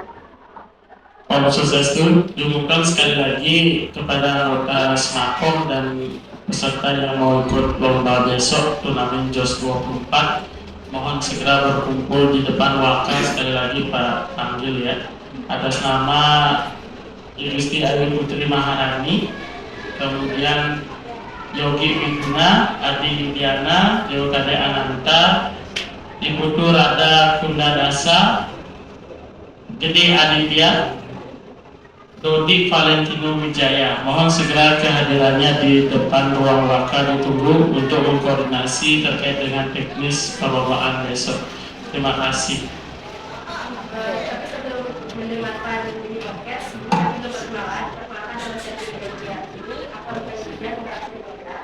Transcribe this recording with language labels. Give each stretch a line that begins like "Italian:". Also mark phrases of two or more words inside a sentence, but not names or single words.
Balinese: Om Swastiastu,
Indonesian: diumumkan sekali lagi kepada anggota Smakom dan peserta yang mau ikut lomba besok turnamen JOS 24, mohon segera berkumpul di depan Waka. Sekali lagi Pak panggil ya, atas nama Igusti Ayu Putri Maharani, kemudian Yogi Widuna, Adi Widiana, Yogade Ananta, Ibu Rada Kundadasa, Gede Aditya, Dodi Valentino Wijaya. Mohon segera kehadirannya di depan ruang Waka ditunggu untuk mengkoordinasi terkait dengan teknis perlombaan besok. Terima kasih. Tapi sebelum mendengarkan ini podcast, kami berkenalan. Perkenalkan nama saya Rizky. Ini akan menjadikan lokasi kita.